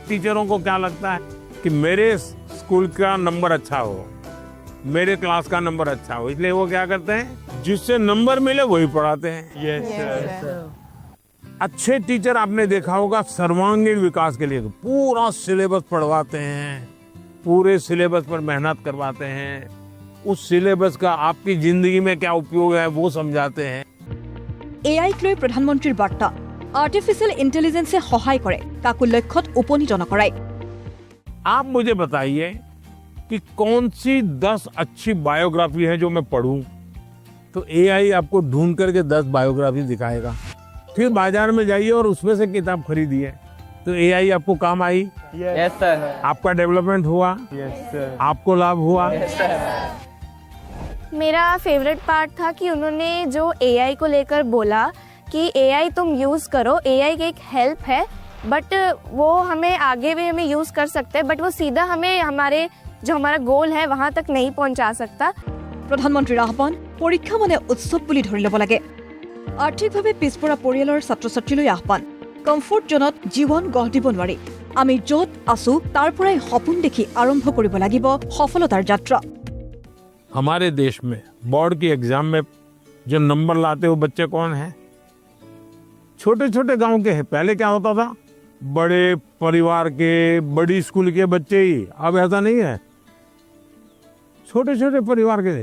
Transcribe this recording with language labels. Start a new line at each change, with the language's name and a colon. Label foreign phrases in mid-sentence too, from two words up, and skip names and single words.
Hindi: टीचरों को क्या लगता है कि मेरे स्कूल का नंबर अच्छा हो, मेरे क्लास का नंबर अच्छा हो, इसलिए वो क्या करते हैं जिससे नंबर मिले वही पढ़ाते हैं।
English: yes sir.
Hindi: अच्छे टीचर आपने देखा होगा सर्वांगीण विकास के लिए पूरा सिलेबस पढ़वाते हैं, पूरे सिलेबस पर मेहनत करवाते हैं, उस सिलेबस का आपकी जिंदगी में क्या उपयोग है वो समझाते हैं।
Assamese: এআইক লৈ প্ৰধানমন্ত্ৰীৰ বাৰ্তা,
English: artificial intelligenceে
Assamese: সহায় কৰে, কাকো লক্ষ্যত উপনীত নকৰায়।
Hindi: आप मुझे बताइए कि कौन सी 10 अच्छी बायोग्राफी है जो मैं पढूं, तो एआई आपको ढूंढ करके 10 बायोग्राफी दिखाएगा। फिर बाजार में जाइए और उसमें से किताब खरीदिए, तो एआई आपको काम आई,
English: Yes, sir.
Hindi: आपका डेवलपमेंट हुआ,
English: Yes, sir.
Hindi: आपको लाभ हुआ। मेरा
English: favourite part
Hindi: था कि उन्होंने जो एआई को लेकर बोला कि एआई तुम यूज़ करो, एआई की एक हेल्प है, बट वो हमें आगे भी हमें यूज़ कर सकते हैं, बट वो सीधा हमें हमारा गोल है वहाँ तक नहीं पहुँचा सकता।
Assamese: প্ৰধানমন্ত্ৰীৰ আহ্বান, পৰীক্ষা মানে উৎসৱ বুলি ধৰি ল'ব লাগে। আৰ্থিকভাৱে পিছপৰা পৰিয়ালৰ ছাত্ৰ ছাত্ৰীলৈ আহ্বান,
English: comfort zoneত
Assamese: জীৱন গঢ় দিব নোৱাৰি। আমি য'ত আছো তাৰ পৰাই সপোন দেখি আৰম্ভ কৰিব লাগিব সফলতাৰ যাত্ৰা।
Hindi: हमारे देश में बोर्ड की एग्जाम में जो नंबर लाते हो बच्चे कौन हैं? छोटे छोटे गांव के हैं। पहले क्या होता था, बड़े परिवार के, बड़ी स्कूल के बच्चे ही। अब ऐसा नहीं है, छोटे छोटे परिवार के।